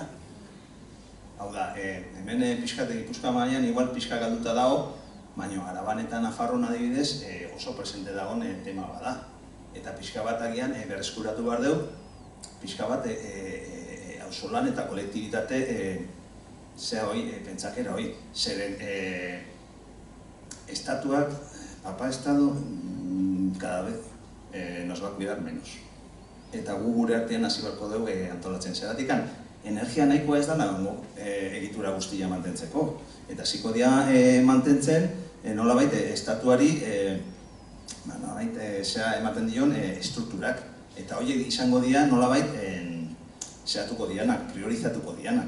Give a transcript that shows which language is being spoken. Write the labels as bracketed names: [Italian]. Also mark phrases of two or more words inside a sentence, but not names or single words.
[Basque] Hau da, hemen pixkate Gipuzkoa mailan igual pixka galduta dago, baina Araban eta Nafarroan adibidez oso presente dagoen tema bada. Eta pixka bat agian berreskuratu behar dugu, pixka bat auzolan eta kolektibitate pentsakera hoi. Zeren estatuak, [Spanish] papa estado, cada vez nos va a cuidar menos. [Basque] Eta gu gure artean hasi beharko dugu antolatzen zeratikan. Energia nahikoa ez da nago egitura guztia mantentzeko. Eta hasiko dira mantentzen nolabait estatuari ematen dion estrukturak. Eta horiek izango dira nolabait zehatuko dianak, priorizatuko dianak.